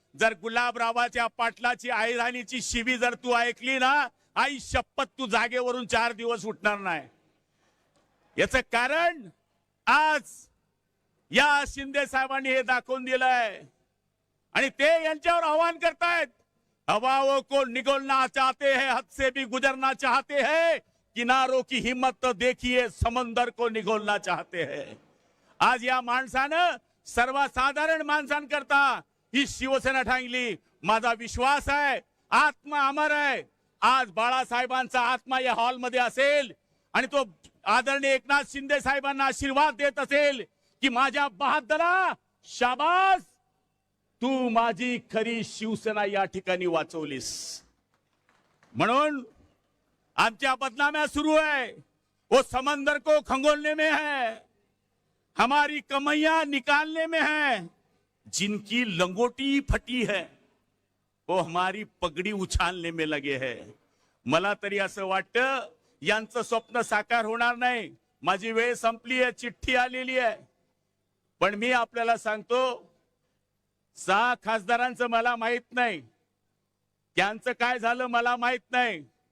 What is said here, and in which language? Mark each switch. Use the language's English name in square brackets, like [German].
[Marathi] जर गुलाबरावाच्या पाटलाची आईराणीची शिवी जर तू ऐकली ना, आई शपथ तू जागेवरून 4 दिवस उठणार नाही. याचं कारण आज या शिंदे साहेबांनी हे दाखवून दिलंय आणि ते यांच्यावर आव्हान करतायत. [Hindi] हवाओं को निगलना चाहते हैं, हद से भी गुजरना चाहते हैं, किनारों की हिम्मत तो देखिए, समंदर को निगलना चाहते हैं. [Marathi] आज या माणसानं सर्वसाधारण माणसांकरता ही शिवसेना ठांगली. माझा विश्वास आहे आत्मा अमर आहे. आज बाळासाहेबांचा आत्मा या हॉलमध्ये असेल आणि तो आदरणीय एकनाथ शिंदे साहेबांना आशीर्वाद देत असेल की माझ्या बहादरा, शाबास, तू माझी खरी शिवसेना या ठिकाणी वाचवलीस. म्हणून आमच्या बदनाम्या सुरू है. [Hindi] वो समंदर को खंगोलने में है, हमारी कमैया निकालने में है. जिनकी लंगोटी फटी है वो हमारी पगड़ी उछालने में लगे है. [Marathi] मला तरी असं वाटतं यांचं स्वप्न साकार होणार नाही. माझी वेळ संपली आहे, चिठ्ठी आलेली आहे. पण मी आपल्याला सांगतो 6 खासदारांचं मला माहित नाही, त्यांचं काय झालं मला माहित नाही.